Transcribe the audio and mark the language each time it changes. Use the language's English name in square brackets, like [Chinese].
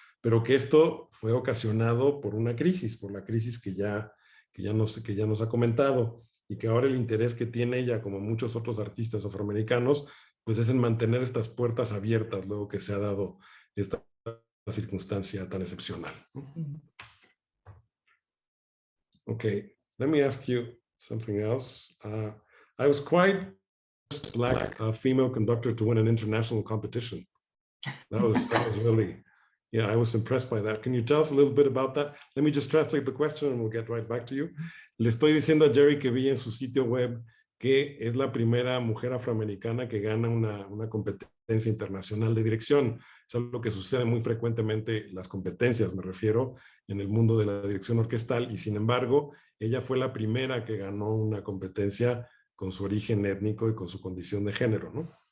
[Spanish] Pero que esto fue ocasionado por una crisis, por la crisis que ya nos ha comentado, y que ahora el interés que tiene ella, como muchos otros artistas afroamericanos, pues es en mantener estas puertas abiertas luego que se ha dado esta circunstancia tan excepcional, ¿no? [English] Okay, let me ask you something else. I was quite black female conductor to win an international competition. That was really, yeah, I was impressed by that. Can you tell us a little bit about that? Let me just translate the question and we'll get right back to you. [Spanish] Le estoy diciendo a Jeri que vi en su sitio web que es la primera mujer afroamericana que gana una competencia internacional de dirección. Es algo que sucede muy frecuentemente, las competencias me refiero, en el mundo de la dirección orquestal, y sin embargo, ella fue la primera que ganó una competencia con su origen étnico y con su condición de género, ¿no?